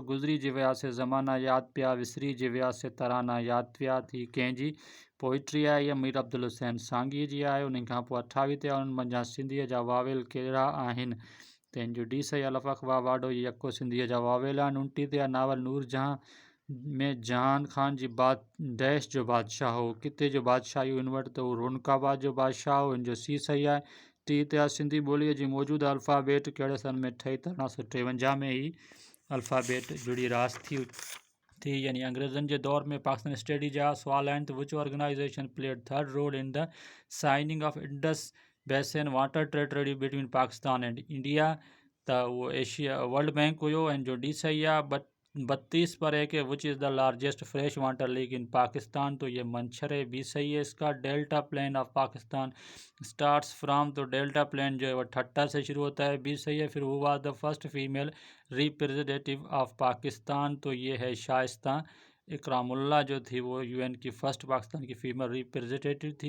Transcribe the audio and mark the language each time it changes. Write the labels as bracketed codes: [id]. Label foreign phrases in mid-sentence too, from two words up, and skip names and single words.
[sd] गुज़री जी वियासीं ज़माना यादि पिया, विसरी जी वियासीं तराना यादि पिया, थी कंहिंजी पोइट्री आहे, इहा मीर अब्दुल हुसैन सांगी जी आहे। उन खां पोइ 28 ते आहे उन्हनि मंझां सिंधीअ जा वावेल कहिड़ा आहिनि, त हिन जो डी सही आहे लफ़ अख़वा वाडो, इहे यको सिंधीअ जा वावेल आहिनि। 29 ते आहे नावल नूरजहां में जहान खान जी बात डैश जो बादशाह हो, किते जो बादशाह इहो इन वटि, त उहो रुनकाबाद जो बादशाह हो, हिन जो सी सही आहे। 30 ते आहे सिंधी ॿोलीअ जी मौजूदा अल्फ़ाबेट कहिड़े सन में ठही, त 1953 में ही अल्फ़ाबेट जुड़ी रास थी, यानी अंग्रेज़नि जे दौर में पाकिस्तान स्टडी जा सुवाल आहिनि, त [en] which organization played third role in the signing of Indus Basin Water Territory between Pakistan and India, [sd] त उहो एशिया वर्ल्ड बैंक हुयो, हिन जो डी सही आहे। [ur] 32 پر ہے کہ [en] which is the largest fresh water lake in Pakistan, [ur] تو یہ منچھر ہے، بی صحیح ہے اس کا. [en] Delta plain of Pakistan starts from, [ur] تو [en] delta plain [ur] جو ہے وہ ٹھٹہ سے شروع ہوتا ہے، بی صحیح ہے. پھر وہ [en] was the first female representative of Pakistan, [ur] تو یہ ہے شائستہ اکرام اللہ جو تھی وہ UN کی فرسٹ پاکستان کی [en] female representative [ur] تھی.